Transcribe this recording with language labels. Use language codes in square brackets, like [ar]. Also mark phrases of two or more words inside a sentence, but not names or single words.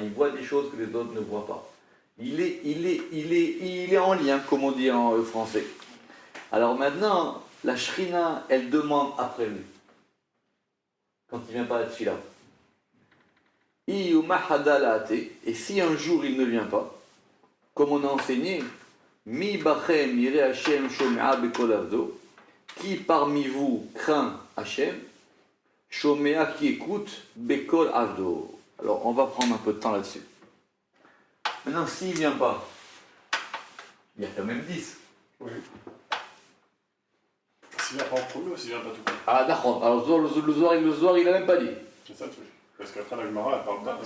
[fr] Il voit des choses que les autres ne voient pas. Il est en lien, comme on dit en français. Alors maintenant, la Shrina, elle demande après lui. Quand il ne vient pas à Tfila. Et si un jour il ne vient pas, comme on a enseigné, [he] מי בכם ירא השם שומע בקול עבדו, [fr] qui parmi vous craint Hashem, shomea qui écoute [he] בקול עבדו. [fr] Alors on va prendre un peu de temps là-dessus. Maintenant, s'il ne vient pas, il y a quand même 10. Oui. S'il vient pas en premier ou s'il vient pas tout court. Ah d'accord, alors le Zohar il n'a même pas dit. C'est ça le truc. Parce qu'après la Gemara, elle parle pas.